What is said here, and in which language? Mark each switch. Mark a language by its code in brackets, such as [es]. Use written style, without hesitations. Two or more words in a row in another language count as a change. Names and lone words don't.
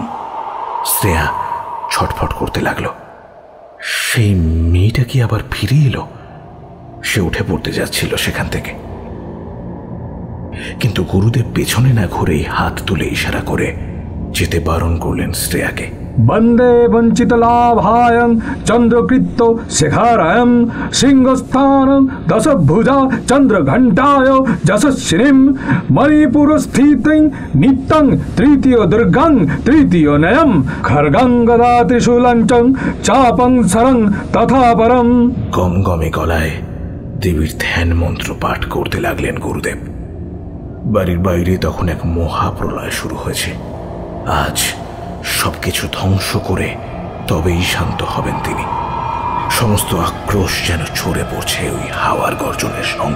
[bn] শ্রেয়া ছটফট করতে লাগলো। সেই মেয়েটা কি আবার ফিরে এলো? সে উঠে পড়তে যাচ্ছিল সেখান থেকে, কিন্তু গুরুদেব পেছনে না ঘুরেই হাত তুলে ইশারা করে যেতে বারণ করলেন শ্রেয়াকে। [sa] বন্দে বঞ্চিত লাভায়ং চন্দ্রকৃত্য শেখারায়ং সিংহস্থানং দশভুজা চন্দ্রঘণ্টায় যশস্বিনীম মণিপুর স্থিতিং নিত্যং তৃতীয় দুর্গং তৃতীয় নয়ম খর্গং গদা ত্রিশূলঞ্চং চাপং সরং তথা পরম। [bn] গমগমে গলায় দেবীর ধ্যান মন্ত্র পাঠ করতে লাগলেন গুরুদেব। বাড়ির বাইরে তখন এক মহাপ্রলয় শুরু হয়েছে। আজ সবকিছু ধ্বংস করে তবেই শান্ত হবেন তিনি। সমস্ত আক্রোশ যেন ছড়ে পড়ছে ওই হাওয়ার গর্জনের সঙ্গে।